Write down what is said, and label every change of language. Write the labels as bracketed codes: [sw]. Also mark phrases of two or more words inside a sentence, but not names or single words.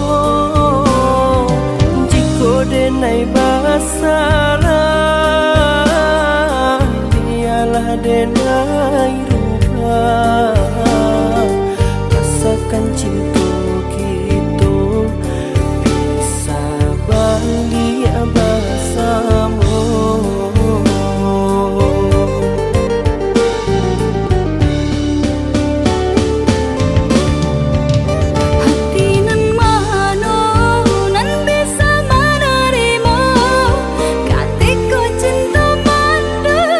[id] Jika denai bersalah biarlah denai rubah asalkan cinta kita bisa balik bersama. [min] Hati nan mana nan bisa menerima katiko cinta manda.